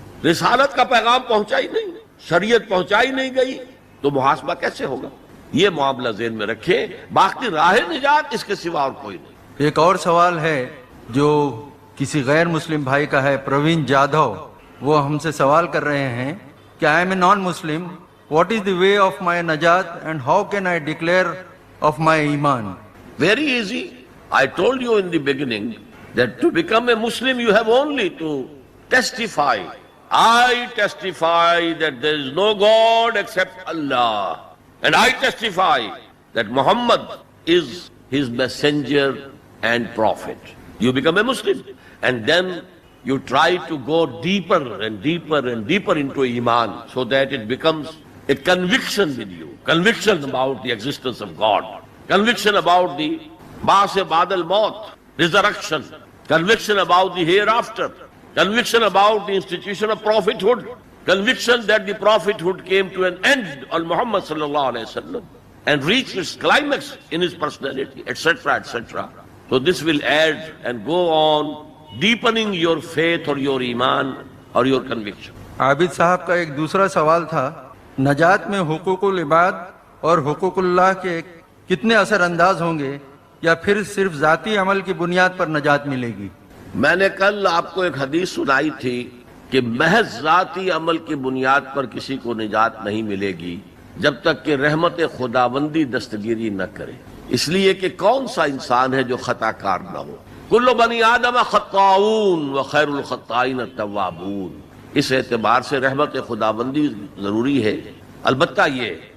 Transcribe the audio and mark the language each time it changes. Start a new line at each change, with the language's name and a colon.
Urdu: رسالت کا پیغام پہنچا ہی نہیں، شریعت پہنچائی نہیں گئی، تو محاسبہ کیسے ہوگا؟ یہ معاملہ ذہن میں رکھے، باقی راہ نجات اس کے سوا اور کوئی نہیں۔ ایک اور سوال ہے جو کسی غیر مسلم بھائی کا ہے، پروین جادھو، وہ ہم سے سوال کر رہے ہیں کہ
English: I am a non-Muslim, what is the way of my najat and how can I declare of my iman? Very easy. I told you in the beginning that to become a Muslim you have only to testify. I testify that there is no God except Allah. And I testify that Muhammad is his messenger and prophet. You become a Muslim. And then you try to go deeper and deeper and deeper into Iman so that it becomes a conviction with you. Conviction about the existence of God. Conviction about the Ba'as Ba'd al-Maut, resurrection. Conviction about the hereafter. Conviction about the institution of prophethood. Conviction that the prophethood came to an end on Muhammad sallallahu alaihi wasallam and reached its climax in his personality, etc., etc. So this will add and go on deepening your faith or your iman or your conviction.
Urdu: عابد صاحب کا ایک دوسرا سوال تھا، نجات میں حقوق العباد اور حقوق اللہ کے کتنے اثر انداز ہوں گے یا پھر صرف ذاتی عمل کی بنیاد پر نجات ملے گی؟ میں نے کل آپ کو ایک حدیث سنائی تھی کہ محض ذاتی عمل کی بنیاد پر کسی کو نجات نہیں ملے گی جب تک کہ رحمت خداوندی دستگیری نہ کرے، اس لیے کہ کون سا انسان ہے جو خطا کار نہ ہو؟
Arabic: کل بنی آدم خطاؤون وخیر الخطائین التوابون۔
Urdu: اس اعتبار سے رحمت خداوندی ضروری ہے، البتہ یہ